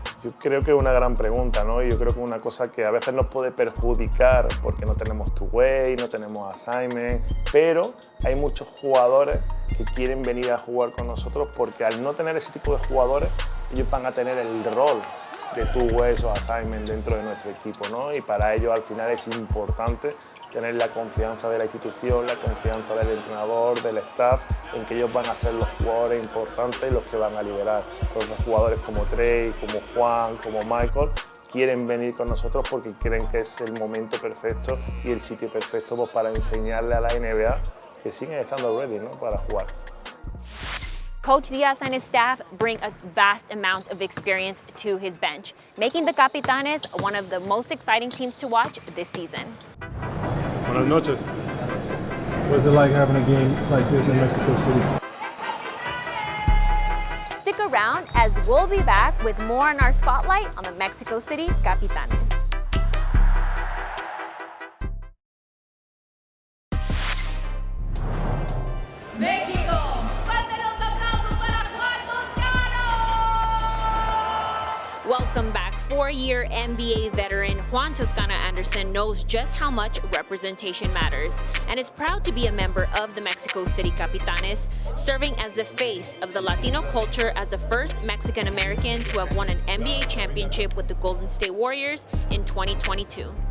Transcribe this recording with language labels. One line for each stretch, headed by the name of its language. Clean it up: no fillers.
Spanish: Yo creo que es una gran pregunta, ¿no? Yo creo que es una cosa que a veces nos puede perjudicar porque no tenemos two-way, no tenemos assignment, pero hay muchos jugadores que quieren venir a jugar con nosotros porque al no tener ese tipo de jugadores, ellos van a tener el rol de two-ways o assignment dentro de nuestro equipo, ¿no? Y para ellos al final es importante tener la confianza de la institución, la confianza del entrenador, del staff, en que ellos van a ser los jugadores importantes y los que van a liderar. Entonces, los jugadores como Trey, como Juan, como Michael, quieren venir con nosotros porque creen que es el momento perfecto y el sitio perfecto pues, para enseñarle a la NBA que siguen estando ready, ¿no? Para jugar.
English: Coach Diaz and his staff bring a vast amount of experience to his bench, making the Capitanes one of the most exciting teams to watch this season.
Spanish: Buenas noches.
English: What's it like having a game like this in Mexico City? Stick around as we'll be back with more on our spotlight on the Mexico City Capitanes.
Spanish: México, fuerte los aplausos para Juan Toscano!
English: Welcome back. Four-year NBA veteran Juan Toscano-Anderson knows just how much representation matters and is proud to be a member of the Mexico City Capitanes, serving as the face of the Latino culture as the first Mexican-American to have won an NBA championship with the Golden State Warriors in 2022.